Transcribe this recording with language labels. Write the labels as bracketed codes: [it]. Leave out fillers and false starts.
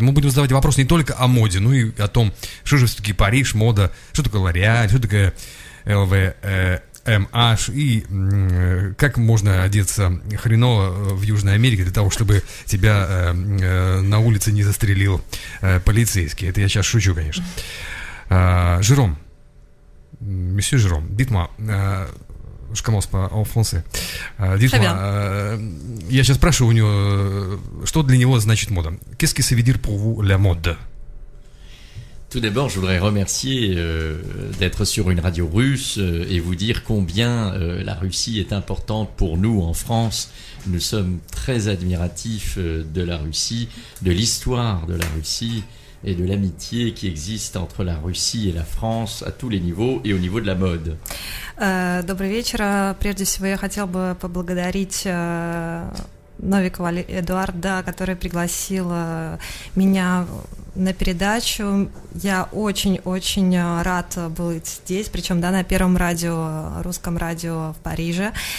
[ru] Мы будем задавать вопросы не только о моде, но и о том, что же все-таки Париж, мода, что такое L'Oréal, что такое LVMH, и как можно одеться хреново в Южной Америке для того, чтобы тебя на улице не застрелил полицейский. Это я сейчас шучу, конечно. [fr] Жером, Monsieur Jérôme, dites-moi, je commence en français. Dites-moi, [ru] я сейчас спрашиваю у него, что для него значит мода. [fr] Qu'est-ce que ça veut dire pour vous la mode? Tout d'abord, je voudrais remercier d'être sur une radio russe et vous dire combien la Russie est importante pour nous en France. Nous sommes très admiratifs de la Russie, de l'histoire de la Russie et de l'amitié qui existe entre la Russie et la France à tous les niveaux et au niveau de la mode. [ru] Добрый вечер. Прежде всего, я хотел бы поблагодарить Новикова Эдуарда, который пригласил меня на передачу. Я очень-очень рад быть здесь, причем, да, на первом радио, русском радио в Париже.